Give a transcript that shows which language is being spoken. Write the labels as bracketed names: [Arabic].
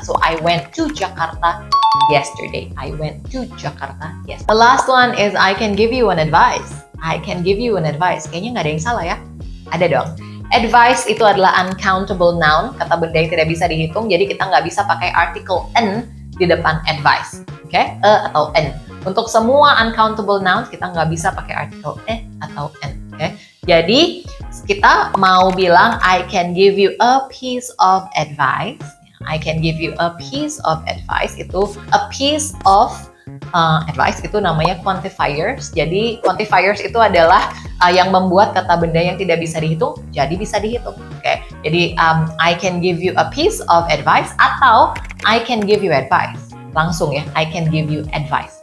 [English] So I went to Jakarta yesterday. I went to Jakarta yesterday. The last one is I can give you an advice. I can give you an advice. [Indonesian] Kayaknya nggak ada yang salah ya? Ada dong. Advice itu adalah uncountable noun, kata benda yang tidak bisa dihitung. Jadi kita nggak bisa pakai article n di depan advice. Oke? Atau n. Untuk semua uncountable nouns kita nggak bisa pakai article atau n. Oke? Jadi kita mau bilang [English] I can give you a piece of advice. I can give you a piece of advice. [Indonesian] Itu [English] a piece of advice [Indonesian] itu namanya quantifiers. Jadi quantifiers itu adalah yang membuat kata benda yang tidak bisa dihitung jadi bisa dihitung. Oke. [English] Jadi I can give you a piece of advice atau I can give you advice. [Indonesian] Langsung ya, [English] I can give you advice.